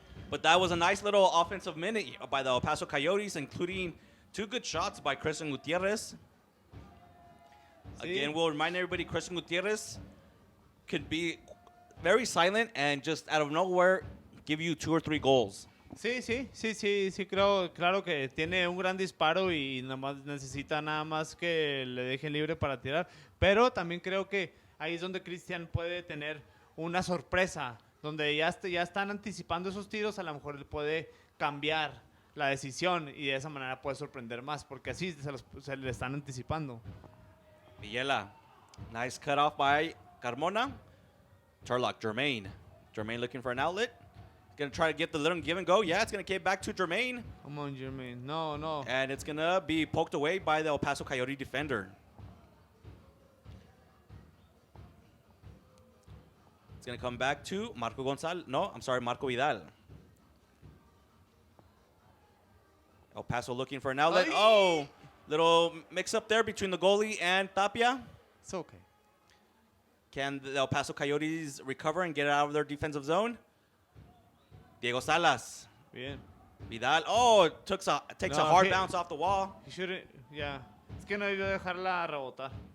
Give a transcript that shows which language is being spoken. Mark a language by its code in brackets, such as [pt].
[en] But that was a nice little offensive minute by the El Paso Coyotes, including 2 good shots by Christian Gutierrez. Again, we'll remind everybody, Christian Gutierrez could be very silent and just out of nowhere give you 2 or 3 goals. [es] Sí, creo, claro que tiene un gran disparo y necesita nada más que le dejen libre para tirar. Pero también creo que ahí es donde Cristian puede tener una sorpresa, donde ya están anticipando esos tiros, a lo mejor él puede cambiar la decisión y de esa manera puede sorprender más, porque así se le están anticipando. [en] Villela, nice cutoff by Carmona. Turlock, Jermaine looking for an outlet. Going to try to get the little give and go. Yeah, it's going to get back to Jermaine. Come on, Jermaine. No. And it's going to be poked away by the El Paso Coyote defender. It's going to come back to Marco Vidal. El Paso looking for an outlet. Ay. Oh, little mix up there between the goalie and Tapia. It's okay. Can the El Paso Coyotes recover and get out of their defensive zone? Diego Salas. [es] Bien. [en] Vidal. Oh, takes a hard bounce off the wall. He shouldn't, yeah. [es] Es que no debió dejarla rebotar.